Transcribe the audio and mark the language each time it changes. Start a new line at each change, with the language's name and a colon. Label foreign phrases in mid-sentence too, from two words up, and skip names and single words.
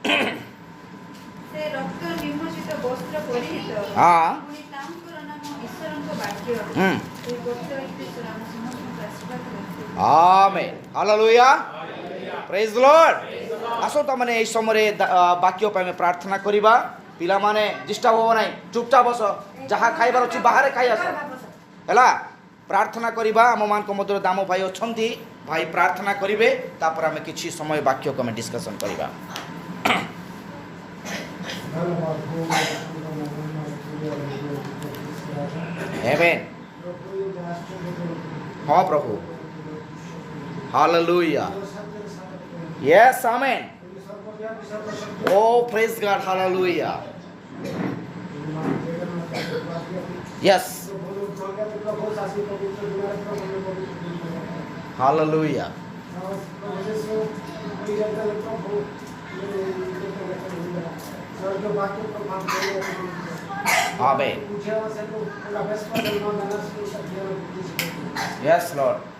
English: हाँ आमेन हालेलुया praise Lord.
Odia: ଆସନ୍ତୁ ଆମମାନେ ଏହି ସମୟରେ ବାକ୍ୟ ପାଇଁ ଆମେ ପ୍ରାର୍ଥନା କରିବା। ପିଲାମାନେ ଡିଷ୍ଟର୍ବ ହେବ ନାହିଁ, ଚୁପଚାପ ବସ, ଯାହା ଖାଇବାର ଅଛି ବାହାରେ ଖାଇ ଆସ ହେଲା। ପ୍ରାର୍ଥନା କରିବା। ଆମମାନଙ୍କ ମଧ୍ୟରେ ଦାମ ଭାଇ ଅଛନ୍ତି, ଭାଇ ପ୍ରାର୍ଥନା କରିବେ, ତାପରେ ଆମେ କିଛି ସମୟ ବାକ୍ୟକୁ ଆମେ ଡିସ୍କସନ୍ କରିବା। ଆମେନ୍। ହଁ ପ୍ରଭୁ, ହାଲେଲୁୟା,
English: yes amen, oh praise God, hallelujah, yes, hallelujah, amen, yes Lord,